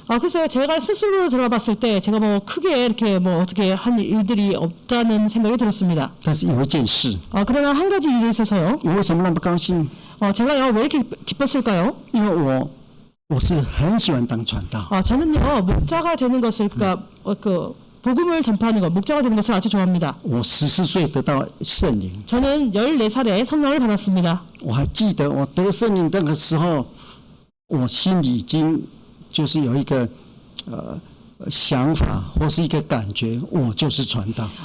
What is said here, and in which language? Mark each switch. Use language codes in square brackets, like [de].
[ko] 그래서 제가 스스로 돌아봤을 때 제가 뭐 크게 이렇게 뭐 어떻게 한 일들이 없다는 생각이 들었습니다. [zh] 但是有一件事， [ko] 그러나 한 가지 일이 있어서요. [zh] 我为什么那么高兴？ [ko] 제가요 왜 이렇게 기뻤을까요? [zh] 因为我是很喜欢当传道。 [ko] 저는요 목자가 되는 것을 그러니까 그 복음을 전파하는 것, 목자가 되는 것을 아주 좋아합니다. [zh] 我14岁得到圣灵， [ko] 저는 14살에 성령을 받았습니다. [zh] 我还记得我得圣灵那个时候，我心里已经就是有一个想法或是一个感觉，我就是传道。